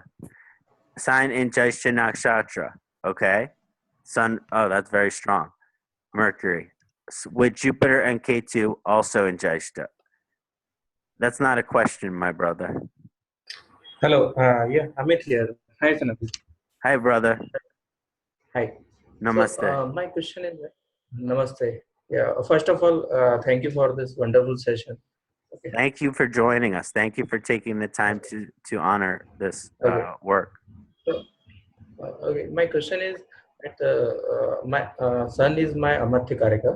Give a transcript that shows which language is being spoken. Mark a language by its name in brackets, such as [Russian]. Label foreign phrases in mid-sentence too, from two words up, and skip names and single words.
[English] Sign in [Sanskrit] Jyotish Nakshatra. [English] Okay. Sun, oh, that's very strong. Mercury. With Jupiter and Ketu also in Jyotish. That's not a question, my brother. Hello. Yeah, Amit here. Hi, Kṣaṇāti. Hi, brother. Hi. Namaste. So, my question is, Namaste. Yeah. First of all, thank you for this wonderful session. Okay. Thank you for joining us. Thank you for taking the time to honor this work. So, okay. My question is, that my sun is my [Sanskrit] Amartya Karika.